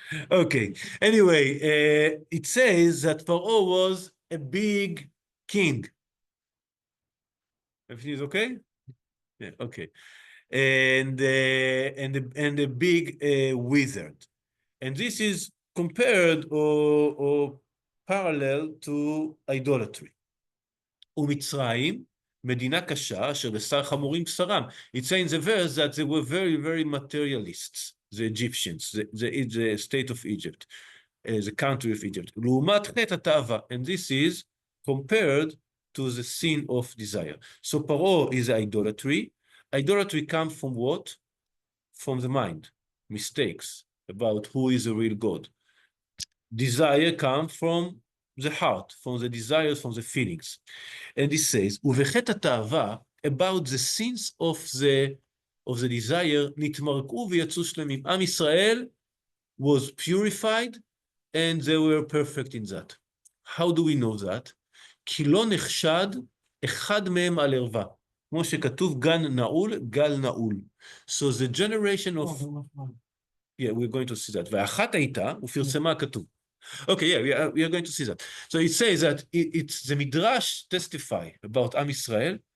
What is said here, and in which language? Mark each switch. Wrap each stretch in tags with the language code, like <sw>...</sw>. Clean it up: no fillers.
<en>Okay, anyway, it says that Pharaoh was a big king. Everything is okay? Yeah, okay. And a big wizard. And this is compared or parallel to idolatry.</en> <he>ומצרים, מדינה קשה, אשר בשר חמורים בשרם.</he> <en>It says in the verse that they were very, very materialists, the Egyptians, the state of Egypt. the country of Egypt.</en> <he>לעומת חטא התאווה,</he> <en>and this is compared to the sin of desire. So Paro is idolatry. Idolatry comes from what? From the mind, mistakes about who is a real God. Desire comes from the heart, from the desires, from the feelings. And it says,</en> <he>ובחטא התאווה,</he> <en>about the sins of the desire,</en> <he>נתמרקו ויצאו שלמים.</he> <en>עם ישראל was purified, and they were perfect in that. How do we know that?</en> <he>כי לא נחשד אחד מהם על ערווה. כמו שכתוב, גן נעול, גל נעול.</he> <en>So the generation of... Yeah, we're going to see that.</en> <he>ואחת הייתה, ופרסמה כתוב.</he> <en>Okay, yeah, we are going to see that. So it says that it's the Midrash testify about Am Israel.</en>